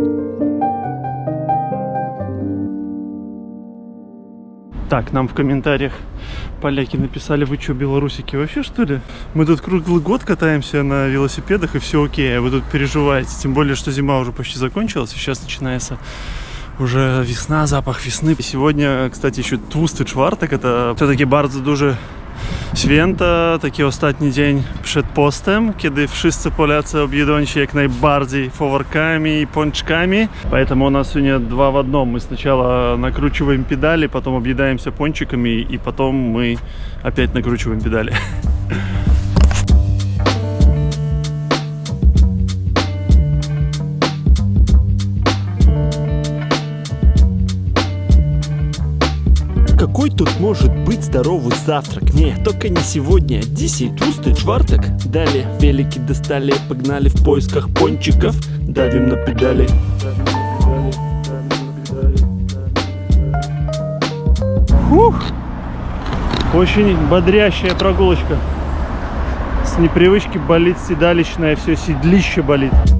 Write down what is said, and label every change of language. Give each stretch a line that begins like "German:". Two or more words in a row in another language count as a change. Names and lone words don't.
Russian: Так, нам в комментариях поляки написали: вы что, белорусики вообще, что ли? Мы тут круглый год катаемся на велосипедах и все окей, а вы тут переживаете. Тем более, что зима уже почти закончилась, и сейчас начинается уже весна, запах весны. И сегодня, кстати, еще
Polish: тłusty czwartek.
Russian: Это все-таки
Polish: bardzo duży święto, taki ostatni dzień przed postem, kiedy wszyscy Polacy objedą się jak najbardziej
Russian: фоворками и пончиками. Поэтому у нас сегодня 2 в 1. Мы сначала накручиваем педали, потом объедаемся пончиками, и потом мы опять накручиваем педали. Какой тут может быть здоровый завтрак? Не, только не сегодня.
Polish: Dzisiaj tłusty czwartek.
Russian: Далее велики достали, погнали в поисках пончиков. Давим на педали. Фух! Очень бодрящая прогулочка. С непривычки болит седалищное, все седлище болит.